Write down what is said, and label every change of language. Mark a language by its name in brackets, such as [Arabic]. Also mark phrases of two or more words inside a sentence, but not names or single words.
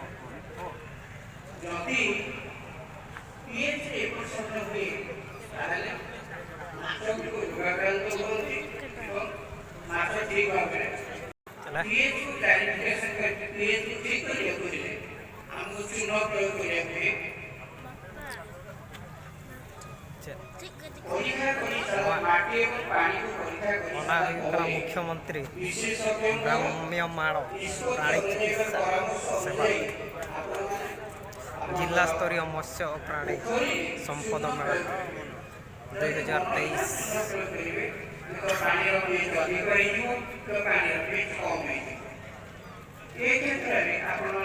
[Odia] ଯଦି ପିଏଚ୍ ଏପଟ ସେପଟ ହୁଏ ତାହେଲେ ମାଛଗୁଡ଼ିକ ରୋଗାକ୍ରାନ୍ତ ହୁଅନ୍ତି ଏବଂ ମାଛ ଠିକ୍ ଭାବରେ ପିଏଚ୍କୁ କ୍ଲାରିଫିକେସନ୍ କରି ପିଏଚ୍କୁ ଠିକ୍ କରିବାକୁ ହେଲେ ଆମକୁ ଚୂନ ପ୍ରୟୋଗ କରିବାକୁ ହୁଏ। [Hindi] मुख्यमंत्री भ्राम्यमाण प्राणी चिकित्सा सेवा जिला स्तरीय मत्स्य और प्राणी संपद मेला 2023।